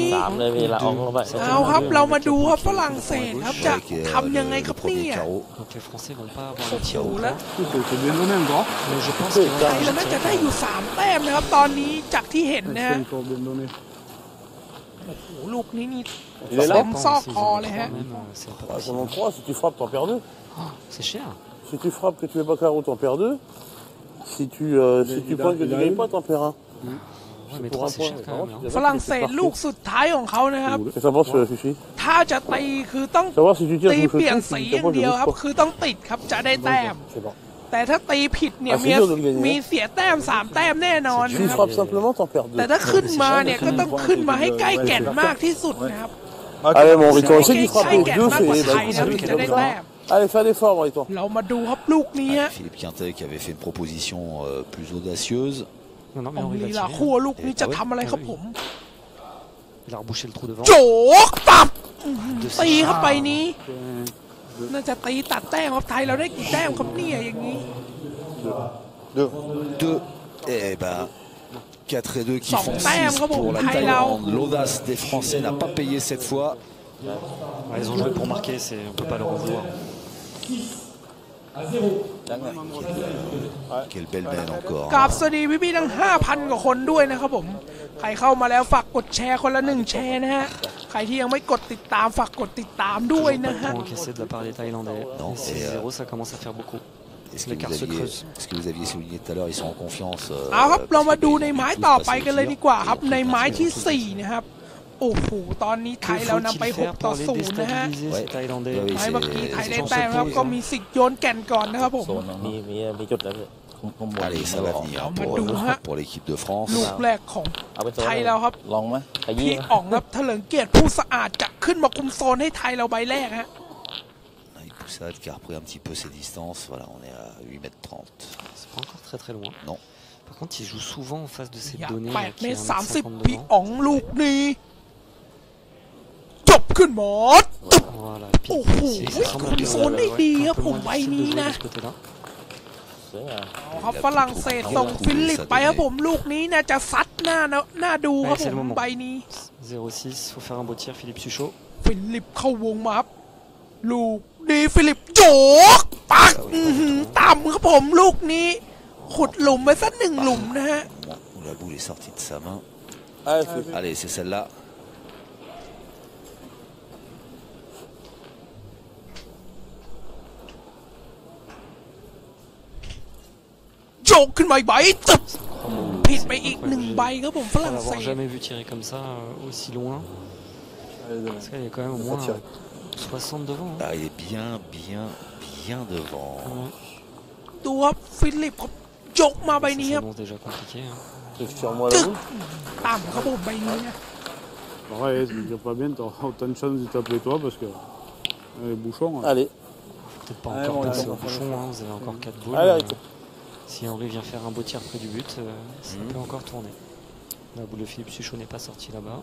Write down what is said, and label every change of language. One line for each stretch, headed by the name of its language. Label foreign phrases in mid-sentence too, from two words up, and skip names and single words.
Thai: 3 เลยพี่ละอองลงไป เอาครับเรามาดูครับฝรั่งเศสครับจะทำยังไงครับเนี่ย
French: Donc les Français vont pas avoir
Thai: โอ้
French: le
Thai: โห
French: tir au
Thai: แล้ว
French: C'est bien donné encore. Mais je pense qu'il
Thai: ไทยเราน่าจะได้อยู่3แต้มนะครับตอนนี้จากที่เห็นนะฮะ
French: C'est encore bien donné.
Thai: โอ้โหลูกนี้นี่
French: Il est
Thai: เต็
French: là.
Thai: มซอกคอเลยฮะ
French: même, c'est pas Ah, possible. pendant 3, si tu frappes, t'en perds 2. C'est cher. Si tu frappes que tu fais pas carreau, t'en perds 2. Si tu pointes que tu gagnes pas, t'en perds 1. mais 3 c'est cher quand même. Hein.
Thai: ฝรั่งเศสลูกสุดท้ายของเขานะครับ
French: Et ça pense, Fifi.
Thai: ถ้าจะตีคือต้อง
French: Savoir si tu tires
Thai: ตี
French: sous
Thai: เปลี่ยน
French: ce
Thai: สี
French: truc,
Thai: อย่างเดียวครับ คือต้องติดครับจะได้แต้ม
French: C'est bon.
Thai: แต่ถ้าตีผิดเนี่ยมีเสียแต้ม3 แต้มแน่นอน
French: Si
Thai: นะ
French: tu
Thai: ครับ
French: frappes simplement, t'en perds
Thai: แต่
French: 2.
Thai: ถ้าขึ้นมาเนี่ยก็ต้องขึ้นมาให้ใกล้แก่นมากที่สุดนะครับ
French: Allez, mon Riton, essaie d'y
Thai: ใกล้
French: frapper.
Thai: แก่น
French: 2,
Thai: มากกว่า
French: c'est.
Thai: ไทยนะถึงจะได้แต้ม
French: Allez, fais un effort, mon Riton.
Thai: เรามาดูครับลูกนี้ฮะ
French: Philippe Quintet qui avait fait une proposition plus audacieuse. Non, non, mais
Thai: ออง
French: Henri
Thai: ลี
French: va
Thai: ลา
French: tirer.
Thai: คั่วลูกนี้จะทำอะไรครับผม
French: Il a rebouché le trou devant.
Thai: โจกตับตีเข้าไปนี้ น่าจะตีตัดแต้มครับไทยเราได้กี่แต้มครับเนี่ยอย่างนี้
French: 2. Et ben 4 et 2 qui font 6 pour la Thaïlande. Thaïlande. L'audace des Français n'a pas payé cette fois. Ouais, ils ont joué pour marquer, on peut pas leur en vouloir. Quelle belle benne encore.
Thai: กราบสวัสดีพี่ๆทั้ง 5,000 กว่าคนด้วยนะครับผมใครเข้ามาแล้วฝากกดแชร์คนละ1 แชร์นะฮะใครที่ยังไม่กดติดตามฝากกดติดตามด้วย
French: Toujours
Thai: นะ
French: pas de
Thai: ฮะ
French: points encaissés de la part des Thaïlandais. Non, Et 6-0, ça commence à faire beaucoup. L'écart se creuse. Ce que vous aviez souligné tout à l'heure, ils sont en confiance.
Thai: เอาครับ เรามาดูใน
French: parce
Thai: ไม้
French: qu'ils
Thai: ต่อ
French: passent
Thai: ไป
French: au
Thai: กันเลย
French: tir.
Thai: ดีกว่าครับในไม้ที่ 4 นะครับโอ้โหตอนนี้ไทย
French: Que
Thai: เรานำไป
French: faut-il faire
Thai: 6 ต่อ
French: pour les
Thai: 0 นะฮะ
French: déstabiliser ces Thaïlandais? Oui,
Thai: ไม้เมื่อกี้ไทยได้
French: c'est
Thai: แต้มครับ
French: surprise,
Thai: ก็
French: hein.
Thai: มีสิทธิ์โยนแก่นก่อนนะครับผม มีจุดแล้วพี่ข้างบน
French: Allez, ça va venir pour l'équipe de France.
Thai: ลูกแรกของ เอาเป็นโซน ไทยเราครับ ลองไหมขยี้ พี่อ๋องครับเถลิงเกียรติผู้สะอาดจะขึ้นมาคุมโซนให้ไทยเราใบแรกฮะ
French: Une poussade qui a repris un petit peu ses distances. Voilà, on est à 8,30 m. C'est pas encore très très loin. Non. Par contre, il joue souvent en face de ces
Thai: อยาก
French: données.
Thai: 8 เมตร
French: qui est
Thai: 30
French: 1m50
Thai: พี่
French: devant.
Thai: อ๋องลูกนี้จบขึ้นหมด
French: Voilà,
Thai: โอ้
French: pile
Thai: โห
French: ici. Ça semble
Thai: คุมโซนได้ดีครับผมใบนี้นะ
French: de ce côté-là.
Thai: สวยงาม เอาครับฝรั่งเศสส่งฟิลิปไปครับผมลูกนี้น่าจะซัดหน้าดูครับผมใบนี้
French: 0-6, faut faire un beau tir, Philippe Suchot.
Thai: ฟิลิปเข้าวงมาครับลูกดีฟิลิปโจกปักต่ำครับผมลูกนี้ขุดหลุมไปสัก1 หลุมนะฮะ
French: Où la boule est sortie de sa main. Allez, Allez, c'est celle-là.
Thai: โจกขึ้นมาอีกใบตึบผิดไปอีก1 ใบครับผมฝ
French: On
Thai: รั่ง
French: l'a
Thai: เศส
French: jamais vu tirer comme ça aussi loin. Parce qu'il y a quand même au moins 60 devant. Hein. Ah, il est bien devant. Ouais.
Thai: ดูครับฟิลิปเขาโจกมาใบ
French: Ça
Thai: นี้ครับ
French: s'annonce déjà compliqué. Hein. tire-moi la boule.
Thai: ต่ำครับผมใบนี้นะ
French: Ouais, c'est déjà pas bien, t'auras autant de chance de t'appeler toi parce que les bouchons. Allez. Peut-être pas Ouais, encore bon, passer on au va bouchon, faire. hein, vous avez encore 4 boules. Allez, arrête. Si Henri vient faire un beau tir près du but, ça peut encore tourner. La boule de Philippe Suchot n'est pas sortie là-bas.